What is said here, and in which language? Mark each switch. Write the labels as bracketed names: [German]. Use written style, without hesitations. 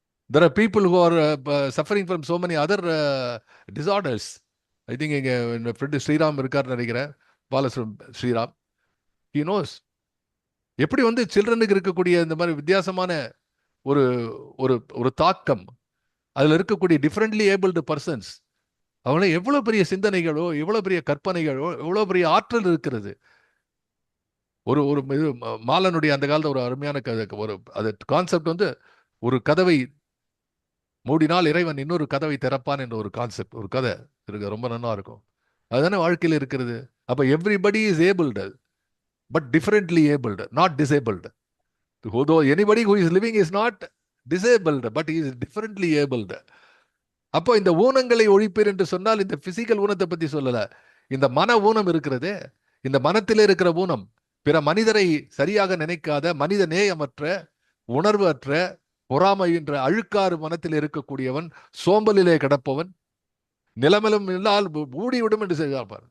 [English] There are people who are suffering from so many other disorders. I think [Tamil] எங்க friend Sriram இருக்கார் நினைக்கிறேன், பாலசுரம் Sriram. [English] He knows. [Tamil] எப்படி வந்து சில்ட்ரனுக்கு இருக்கக்கூடிய இந்த மாதிரி வித்தியாசமான ஒரு ஒரு ஒரு தாக்கம், அதுல இருக்கக்கூடிய டிஃபரெண்ட்லி ஏபிள்டு பர்சன்ஸ், அவங்கள எவ்வளவு பெரிய சிந்தனைகளோ, எவ்வளவு பெரிய கற்பனைகளோ, எவ்வளவு பெரிய ஆற்றல் இருக்கிறது. ஒரு ஒரு மாலனுடைய அந்த காலத்துல ஒரு அருமையான ஒரு அது கான்செப்ட் வந்து, ஒரு கதவை மூடினால் இறைவன் இன்னொரு கதவை திறப்பான் என்ற ஒரு கான்செப்ட், ஒரு கதை இருக்கு. ரொம்ப நல்லா இருக்கும். அதுதானே வாழ்க்கையில் இருக்கிறது. அப்ப [English] Everybody is abled, but differently abled, not disabled. Though anybody who is living is not disabled, but he is differently abled. [Tamil] அப்போ இந்த ஊனங்களை ஒழிப்பீர் என்று சொன்னால் இந்த பிசிக்கல் ஊனத்தை பத்தி சொல்லல. இந்த மன ஊனம் இருக்கிறதே, இந்த மனத்திலே இருக்கிற ஊனம், பிற மனிதரை சரியாக நினைக்காத, மனித நேயமற்ற, உணர்வு அற்ற, பொறாமை என்ற அழுக்காறு மனத்தில் இருக்கக்கூடியவன், சோம்பலிலே கிடப்பவன், நிலமலும் இல்லால் மூடிவிடும் என்று செய்கிறார்.